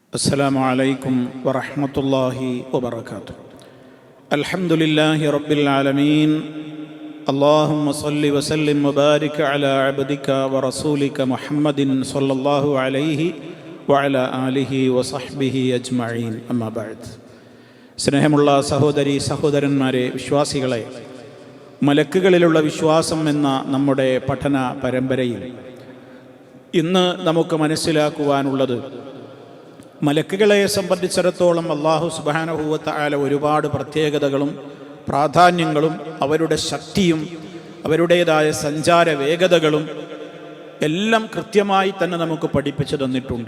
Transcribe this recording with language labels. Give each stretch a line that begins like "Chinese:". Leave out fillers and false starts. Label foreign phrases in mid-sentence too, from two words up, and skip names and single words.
Arabic: السلام عليكم ورحمة الله وبركاته. الحمد لله رب العالمين. اللهم صل وسلم وبارك على عبدك ورسولك محمد صلى الله عليه وعلى آله وصحبه أجمعين. أما بعد.
Malayalam: സ്നേഹമുള്ള സഹോദരി സഹോദരന്മാരെ, വിശ്വാസികളെ, മലക്കുകളിലുള്ള വിശ്വാസം എന്ന നമ്മുടെ പഠന പരമ്പരയിൽ ഇന്ന് നമുക്ക് മനസ്സിലാക്കുവാനുള്ളത്, മലക്കുകളെ സംബന്ധിച്ചിടത്തോളം
Arabic: الله سبحانه وتعالى
Malayalam: ഒരുപാട് പ്രത്യേകതകളും പ്രാധാന്യങ്ങളും അവരുടെ ശക്തിയും അവരുടേതായ സഞ്ചാര വേഗതകളും എല്ലാം കൃത്യമായി തന്നെ നമുക്ക് പഠിപ്പിച്ചു തന്നിട്ടുണ്ട്.